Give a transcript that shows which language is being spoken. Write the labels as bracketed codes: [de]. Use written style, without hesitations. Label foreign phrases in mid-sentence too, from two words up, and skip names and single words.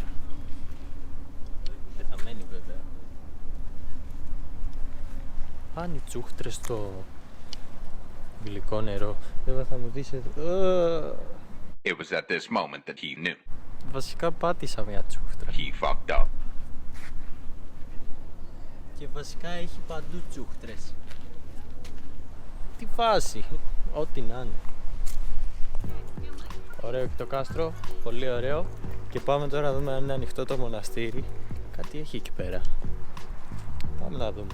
[el] Πεταμένη βέβαια. Αν οι τσούχτρες στο γλυκό νερό, βέβαια θα μου δεις εδώ. [en] It was at this moment that he knew. [el] Βασικά πάτησα μια τσούχτρα. [en] He fucked up. [el] Και βασικά έχει παντού τσούχτρες. Τι φάση, ό,τι να είναι. Ωραίο και το κάστρο, πολύ ωραίο. Και πάμε τώρα να δούμε αν είναι ανοιχτό το μοναστήρι. Κάτι έχει εκεί πέρα. Πάμε να δούμε.